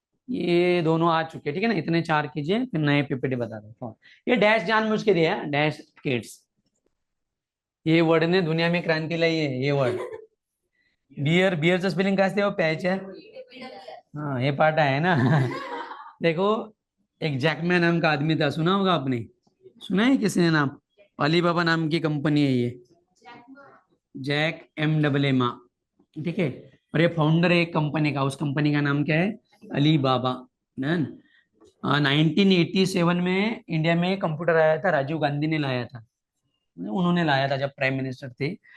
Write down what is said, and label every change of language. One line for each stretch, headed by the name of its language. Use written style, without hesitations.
Hindi: ये दोनों आ चुके, ठीक है ना. इतने 4 कीजिए, फिर नए पीपीटी बता देता हूँ. ये डैश जानबूझ के दिया है, डैश किड्स, ये वर्ड ने दुनिया में क्रांती लाई है, ये वर्ड.
Marathi: बियर, बियरचं स्पेलिंग काय असते प्यायच्या,
Hindi: हाँ ये पार्ट है ना. देखो एक जैकमैन नाम का आदमी था, सुना होगा आपने, सुना है किसी ने नाम, अलीबाबा नाम की कंपनी है ये, जैक M AA, ठीक है. और ये फाउंडर है एक कंपनी का, उस कंपनी का नाम क्या है, अलीबाबा. 1987 में इंडिया में कंप्यूटर आया था, राजीव गांधी ने लाया था, उन्होंने लाया था जब प्राइम मिनिस्टर थे.